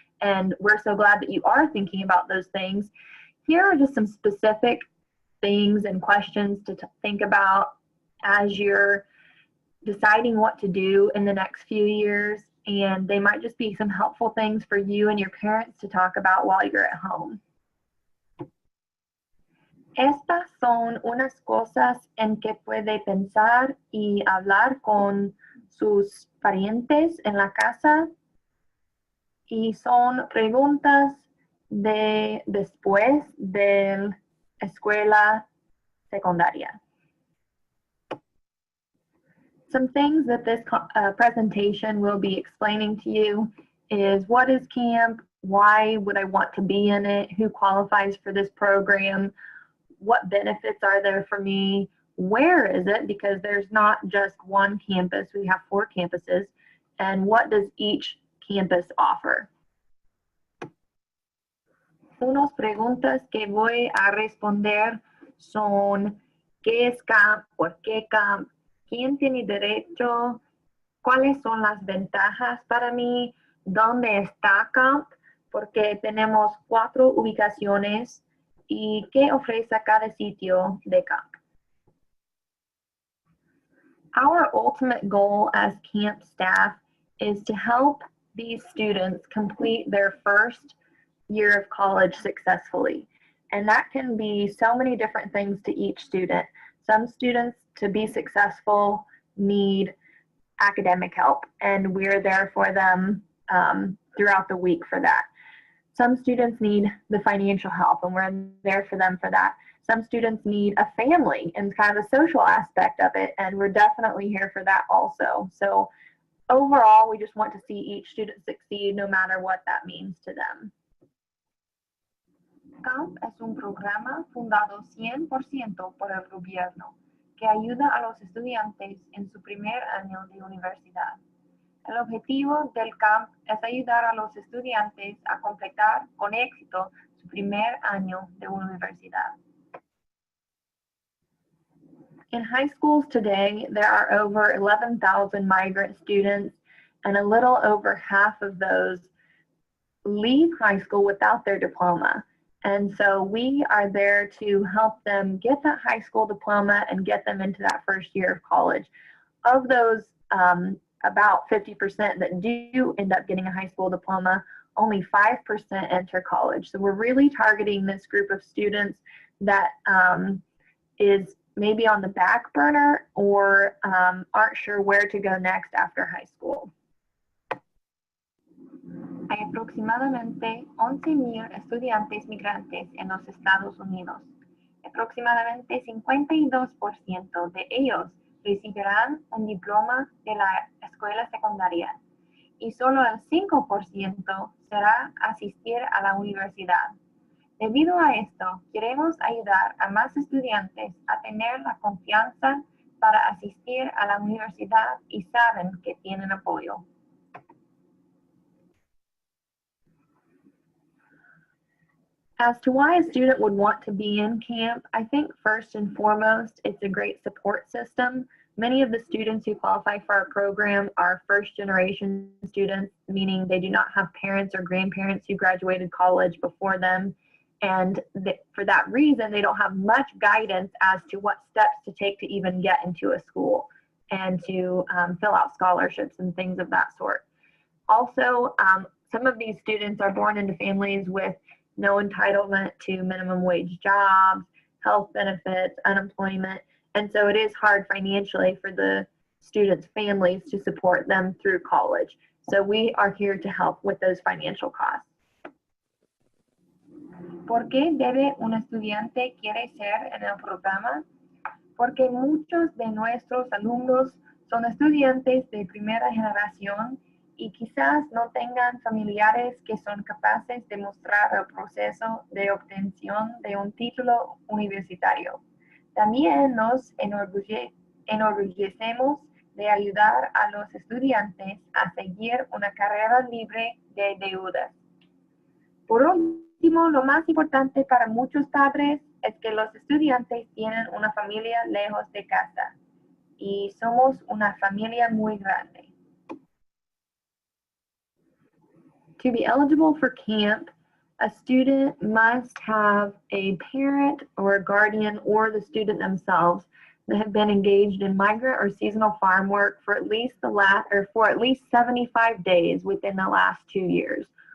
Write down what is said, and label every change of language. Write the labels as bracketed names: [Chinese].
[English] And we're so glad that you are thinking about those things. Here are just some specific things and questions to think about as you're deciding what to do in the next few years. And they might just be some helpful things for you and your parents to talk about while you're at home. [Spanish] Estas son unas cosas en que puede pensar y hablar con sus parientes en la casa, y son preguntas de después de escuela secundaria. [English] Some things that this presentation will be explaining to you is what is camp, why would I want to be in it, who qualifies for this program, what benefits are there for me, where is it, because there's not just one campus, we have 4 campuses, and what does each campus offer. [Spanish] Unas preguntas que voy a responder son ¿qué es camp? ¿Por qué camp? ¿Quién tiene derecho? ¿Cuáles son las ventajas para mí? ¿Dónde está camp? Porque tenemos 4 ubicaciones. ¿Y qué ofrece cada sitio de camp? [English] Our ultimate goal as camp staff is to help these students complete their first year of college successfully. And that can be so many different things to each student. Some students, to be successful, need academic help, and we're there for them throughout the week for that. Some students need the financial help, and we're there for them for that. Some students need a family and kind of a social aspect of it, and we're definitely here for that also. So overall, we just want to see each student succeed no matter what that means to them. [Spanish] CAMP es un programa fundado 100% por el gobierno que ayuda a los estudiantes en su primer año de universidad. El objetivo del CAMP es ayudar a los estudiantes a completar con éxito su primer año de universidad. [English] In high schools today, there are over 11,000 migrant students, and a little over half of those leave high school without their diploma. And so we are there to help them get that high school diploma and get them into that first year of college. Of those, about 50% that do end up getting a high school diploma, only 5% enter college. So we're really targeting this group of students that is maybe on the back burner or aren't sure where to go next after high school. [Spanish] Hay aproximadamente 11,000 estudiantes migrantes en los Estados Unidos. Aproximadamente 52% de ellos recibirán un diploma de la escuela secundaria y solo el 5% será asistir a la universidad. Debido a esto, queremos ayudar a más estudiantes a tener la confianza para asistir a la universidad y saben que tienen apoyo. [English] As to why a student would want to be in camp, I think first and foremost, it's a great support system. Many of the students who qualify for our program are first generation students, meaning they do not have parents or grandparents who graduated college before them. And for that reason, they don't have much guidance as to what steps to take to even get into a school and to fill out scholarships and things of that sort. Also, some of these students are born into families with no entitlement to minimum wage jobs, health benefits, unemployment, and so it is hard financially for the students' families to support them through college. So we are here to help with those financial costs. [Spanish] ¿Por qué debe un estudiante quiere ser en el programa? Porque muchos de nuestros alumnos son estudiantes de primera generación y quizás no tengan familiares que son capaces de mostrar el proceso de obtención de un título universitario. También nos enorgullecemos de ayudar a los estudiantes a seguir una carrera libre de deudas. Por último, lo más importante para muchos padres es que los estudiantes tienen una familia lejos de casa y somos una familia muy grande. [English] To be eligible for camp, a student must have a parent or a guardian or the student themselves that have been engaged in migrant or seasonal farm work for at least 75 days within the last 2 years.